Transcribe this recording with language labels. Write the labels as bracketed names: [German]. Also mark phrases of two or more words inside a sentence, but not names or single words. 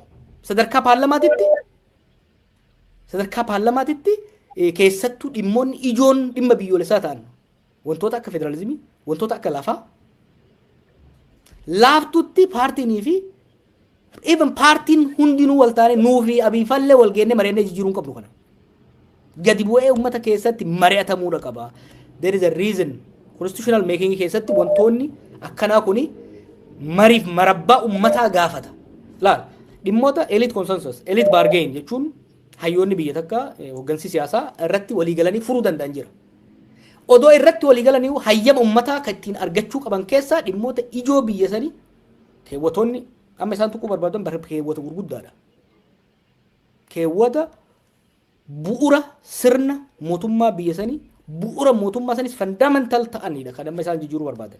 [Oromo] Sadarkaa paarlaamaatitti keessattuu dhimmoonni ijoon dhimma biyyoolessaa ta'an wantoota akka federaalizimii, wantoota akka lafaa laaftutti paartiinii fi even paartiin hundinuu wal taane nuu fi abiifallee wal geenne mareennee jijjiiruu qabnu kana. gadi bu'ee uummata keessatti mari'atamuudha qaba. [English] There is a reason constitutional making [Oromo] keessatti wantoonni akkanaa kuni mariif marabbaa uummataa gaafata. Laal dhimmoota [English] elite consensus, elite bargain [Oromo] jechuun hayyoonni biyya takka hoggansi siyaasaa irratti walii galanii furuu danda'an jira. Odoo irratti walii galanii hayyama uummataa kan ittiin argachuu qaban keessaa dhimmoota ijoo biyya sanii keewwatoonni amma isaan tokko barbaadan keewwata gurguddaadha. Keewwata bu'uura sirna mootummaa biyya sanii bu'uura mootummaa sanis fundamental ta'anidha kan amma isaan jijjiiruu barbaadan.